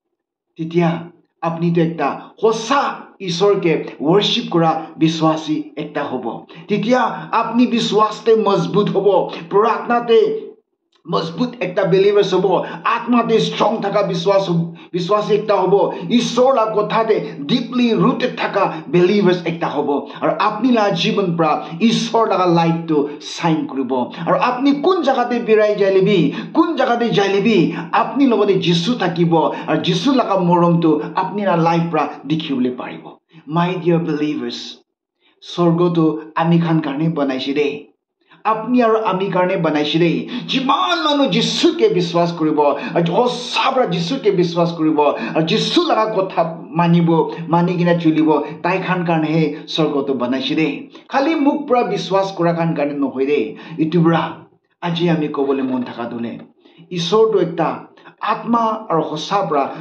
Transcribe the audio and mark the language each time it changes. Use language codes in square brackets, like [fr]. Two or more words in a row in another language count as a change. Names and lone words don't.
[nag] titia apni to ekta hosa isor ke worship kura biswasi ekta hobo titia apni biswas te mazbut hobo pratna te mazbut ekta believer hobo atma te strong thaka biswasi ekta hobo isor la kotha te [en] deeply rooted [nag] thaka believers ekta hobo ar apni la jibon pra isor la light to shine kuribo ar apni kun jaga te birai jalebi kun jaga te jalebi apni logote Jisu thakibo ar Jisu la morom to apni la life pra dikhibole paribo [en] my dear believers [nag] sorgo to ami khan karne banaisi de apni aro ami karne banaisi de jiman manu Jisu ke biswas kuribo ar hosabra Jisu ke biswas kuribo ar Jisu laga kotha manibo manigina chulibo tai khan karne he sorgo to banaisi de khali muk pra biswas kora khan karne no hoi de itubra aji ami kobole mon thaka dule isor to ekta atma aro hosabra